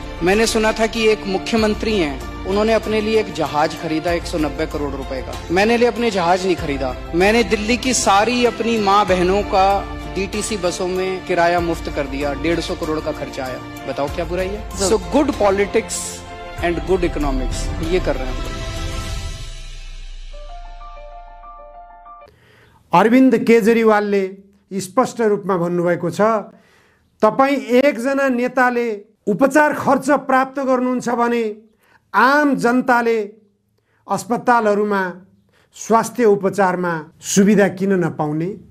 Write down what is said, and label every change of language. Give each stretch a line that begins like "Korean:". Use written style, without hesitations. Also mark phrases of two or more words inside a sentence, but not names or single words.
Hindi: मैंने सुना था कि एक मुख्यमंत्री हैं, उन्होंने अपने लिए एक जहाज खरीदा 190 करोड़ रुपए का। मैंने लिए अपने जहाज नहीं खरीदा, मैंने दिल्ली की सारी अपनी माँ बहनों का डीटीसी बसों में किराया मुफ्त कर दिया, 150 करोड़ का खर्चा आया। बताओ क्या बुराई है?
English: So good politics and good economics
Hindi: ये कर रहे हैं।
Nepali: अरविन्द केजरीवालले स्पष्ट रूपमा भन्नुभएको छ, तपाई एकजना नेताले उपचार खर्च प्राप्त गर्नुहुन्छ भने आम जनताले अस्पतालहरूमा स्वास्थ्य उपचारमा सुविधा किन नपाउने?